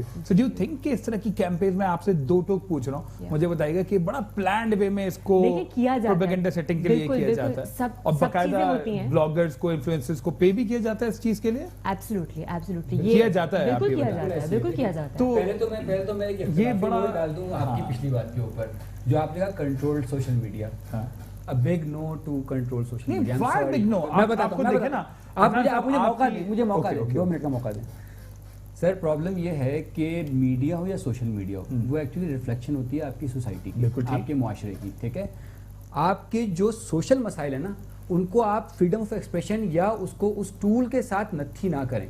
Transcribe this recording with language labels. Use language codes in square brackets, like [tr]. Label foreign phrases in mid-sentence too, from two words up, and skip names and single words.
[en] so do you think [ur] کہ اس طرح کی کیمپین میں آپ سے دو ٹوک پوچھ رہا ہوں, مجھے بتائیے گا کہ بڑا [en] planned way [ur] میں اس کو [en] propaganda setting [ur] کے لیے کیا جاتا ہے, اور باقاعدہ بلاگرز کو انفلوئنسرز کو پے بھی کیا جاتا ہے اس چیز کے لیے؟ ایبسولوٹلی کیا جاتا ہے, بالکل کیا جاتا ہے. تو پہلے تو میں یہ بڑا ڈال دوں آپ کی پچھلی بات کے اوپر جو آپ نے کہا [en] control social media. A big no to control social media. Why big no? [ur] میں بتاتا ہوں, آپ مجھے موقع دیں, 2 منٹ کا موقع دیں. سر پرابلم یہ ہے کہ میڈیا ہو یا [en] social media [ur] ہو, وہ [en] actually reflection [ur] ہوتی ہے آپ کی سوسائٹی کی, آپ کے معاشرے کی, ٹھیک ہے. آپ کے جو سوشل مسائل ہیں نا ان کو آپ [en] freedom of expression [ur] یا اس کو اس ٹول کے ساتھ نتھی نہ کریں.